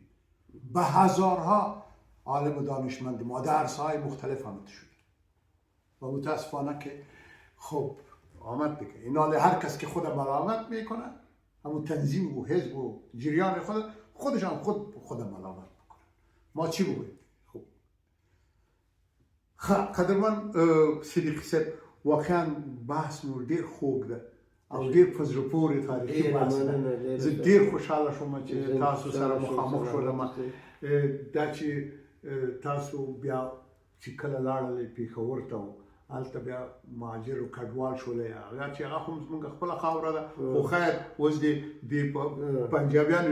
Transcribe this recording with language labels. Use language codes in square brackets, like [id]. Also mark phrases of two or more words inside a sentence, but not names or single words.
[fa] به هزارها عالم و دانشمند ما در عرصه‌های مختلف آمده شد و متاسفانه که خب آمد دیگه اینا هر کس که خود ملامت میکنه همون تنظیم و حزب و جریان خودشان خود ملامت میکنه. ما چی بگوییم؟ [ps] خب قدرمن صدیقی صاحب واقعا بحث نور دیر خوب ده او ډیر په زړه پورې تاریخي بحث ده. زه ډیر خوشحاله شوم چې تاسو سره مخامخ شولم. دا چې تاسو بیا چې کله لاړل پېښور ته هلته بیا مهاجر او کډوال شول هغه چې هغه هم زموږ خپله خاوره ده خو خیر اوس د پنجابیانو